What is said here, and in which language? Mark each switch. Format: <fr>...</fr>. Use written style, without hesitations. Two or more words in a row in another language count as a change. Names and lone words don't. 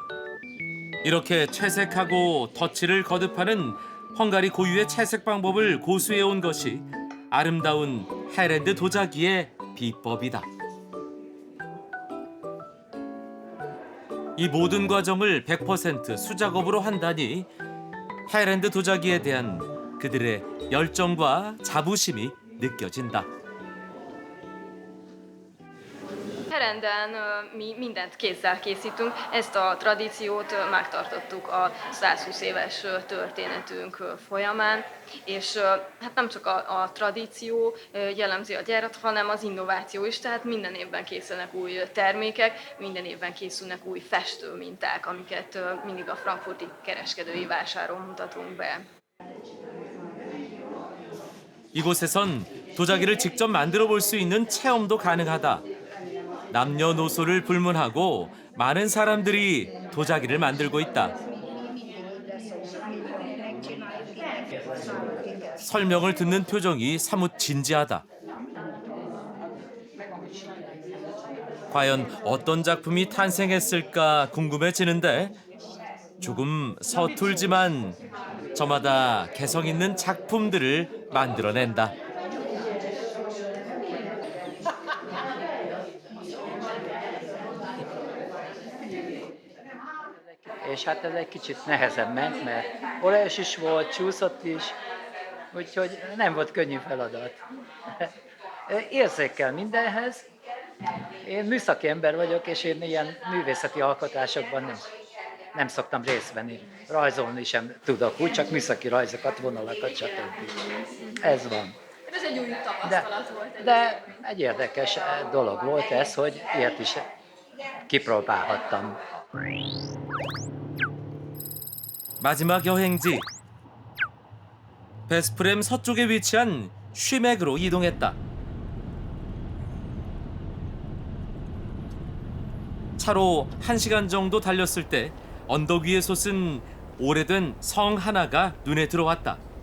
<ko>이렇게 채색하고 덧칠을 거듭하는 헝가리 고유의 채색 방법을 고수해온 것이 아름다운 헤랜드 도자기의 비법이다. 이 모든 과정을 100% 수작업으로 한다니 헤랜드 도자기에 대한 그들의 열정과 자부심이 느껴진다.</ko> <hu>Herenden mi mindent kézzel készítünk, ezt a tradíciót megtartottuk a 120 éves történetünk folyamán, és hát nem csak a tradíció jellemzi a gyárat, hanem az innováció is, tehát minden évben készülnek új termékek, minden évben készülnek új festőminták, amiket mindig a frankfurti kereskedői vásáron mutatunk be.</hu> <ko>이곳에선 도자기를 직접 만들어 볼 수 있는 체험도 가능하다. 남녀노소를 불문하고 많은 사람들이 도자기를 만들고 있다. 설명을 듣는 표정이 사뭇 진지하다. 과연 어떤 작품이 탄생했을까 궁금해지는데 조금 서툴지만 저마다 개성 있는 작품들을 만들어낸다.</ko> <hu>És hát ez egy kicsit nehezen ment, mert olajos is volt, csúszott is, úgyhogy nem volt könnyű feladat. Érzékel mindenhez. Én műszaki ember vagyok, és én ilyen művészeti alkotásokban nem szoktam részt venni. Rajzolni sem tudok, úgy csak műszaki rajzokat, vonalakat, stb. Ez van. Ez egy új tapasztalat volt. De egy érdekes dolog volt ez, hogy ilyet is kipróbálhattam.</hu> <ko>마지막 여행지. 베스프렘 서쪽에 위치한 쉬맥으로 이동했다. 차로 1시간 정도 달렸을 때 언덕 위에 솟은 오래된 성 하나가 눈에 들어왔다.</ko>